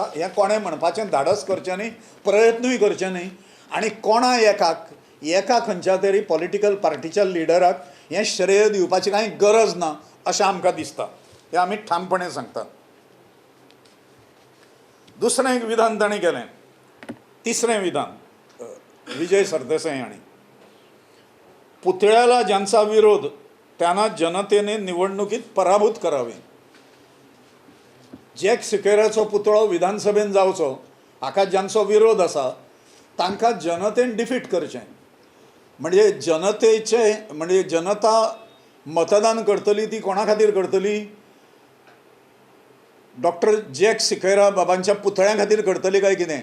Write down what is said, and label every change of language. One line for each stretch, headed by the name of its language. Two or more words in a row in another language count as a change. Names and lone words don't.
Konkani: हें कोणें म्हणपाचें धाडस करचें न्ही, प्रयत्नूय करचें न्ही आनी कोणा एका खंयच्या तरी पॉलिटिकल पार्टीच्या लिडराक हें श्रेय दिवपाची कांय गरज ना अशें आमकां दिसता. हें आमी ठामपणे सांगतात. दुसरें एक विधान ताणें केलें.
Marathi: तिसरें विधान विजय सरदेसाई हांणी पुतळ्याला ज्यांचा विरोध त्यांना जनतेने निवडणुकीत पराभूत करावे.
Konkani: जॅक सिक्वेराचो पुतळो विधानसभेन जावचो हाका ज्यांचो विरोध आसा तांकां जनतेन डिफीट करचें. म्हणजे जनता मतदान करतली ती कोणा खातीर करतली? डॉक्टर जॅक सिक्वेरा बाबांच्या पुतळ्या खातीर करतली काय कितें?